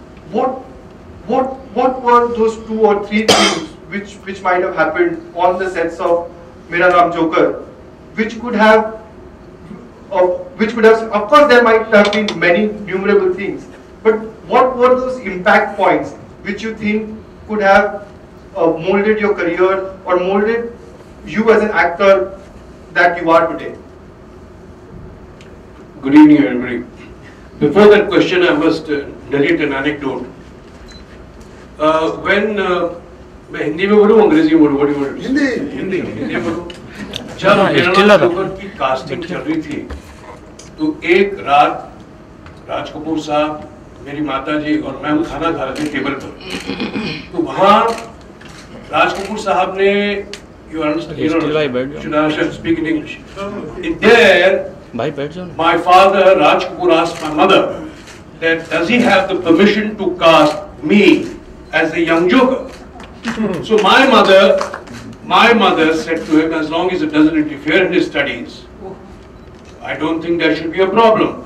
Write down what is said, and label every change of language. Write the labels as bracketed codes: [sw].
[en] What were those 2 or 3 things which might have happened on the sets of Mera Naam Joker, which could have, of course there might have been many numerable things, but what were those impact points which you think could have molded your career or molded you as an actor that you are today? Good evening, everybody. Before that question, I must narrate an anecdote. When [hi] मैं हिंदी में बोलूँ अंग्रेजी में बोलूँ, हिंदी में बोलूँ। जब मेरा नाम जोकर की कास्टिंग चल रही थी, तो एक रात राज कपूर साहब, मेरी माता जी और मैं खाना खा रहे थे टेबल पर। तो वहाँ राज कपूर साहब ने, [en] should I speak in English? There, my father Raj Kapoor asked my mother that does he have the permission to cast me as the young Joker? So my mother said to him, as long as it doesn't interfere in his studies, I don't think there should be a problem.